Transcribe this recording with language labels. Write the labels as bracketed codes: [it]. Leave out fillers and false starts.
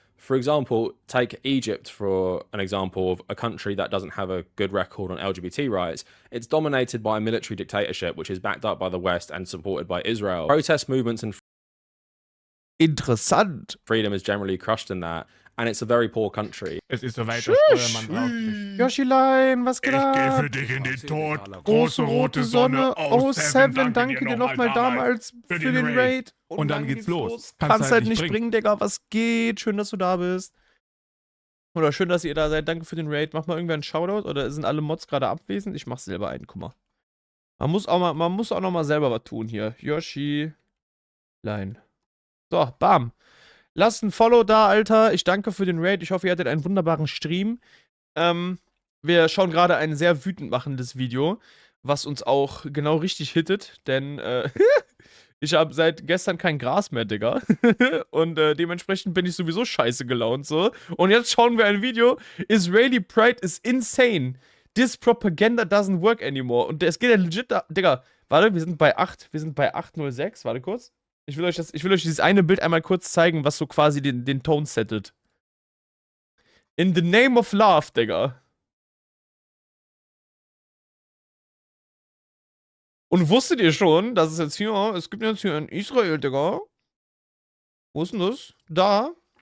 [en] For example, take Egypt for an example of a country that doesn't have a good record on LGBT rights. It's dominated by a military dictatorship, which is backed up by the West and supported by Israel. Protest movements and [de] Interessant. [en] freedom is generally crushed in that, and it's a very poor country. [de] Es ist soweit, der Steuermann braucht mich. Yoshilein, was geht Ich gehe ab? für dich in den Tod. Große rote Sonne. Oh, Seven, danke dir nochmal damals für den Raid. Und dann geht's los. Kannst halt nicht bringen, Digga. Was geht? Schön, dass du da bist. Oder schön, dass ihr da seid. Danke für den Raid. Mach mal irgendwer einen Shoutout. Oder sind alle Mods gerade abwesend? Ich mach selber einen. Guck mal. Man muss auch noch mal selber was tun hier. Yoshilein. So, bam. Lasst ein Follow da, Alter. Ich danke für den Raid. Ich hoffe, ihr hattet einen wunderbaren Stream. Wir schauen gerade ein sehr wütend machendes Video, was uns auch genau richtig hittet, denn ich habe seit gestern kein Gras mehr, Digga. Und dementsprechend bin ich sowieso scheiße gelaunt, so. Und jetzt schauen wir ein Video. [en] Israeli Pride is insane. This propaganda doesn't work anymore. [de] Und es geht ja legit da, Digga. Warte, wir sind bei 806. Warte kurz. Ich will euch dieses eine Bild einmal kurz zeigen, was so quasi den Ton settet. [en] In the name of love, Digga. [de] Und wusstet ihr schon, dass es jetzt hier, es gibt jetzt hier in Israel, Digga. Wo ist denn das? Da.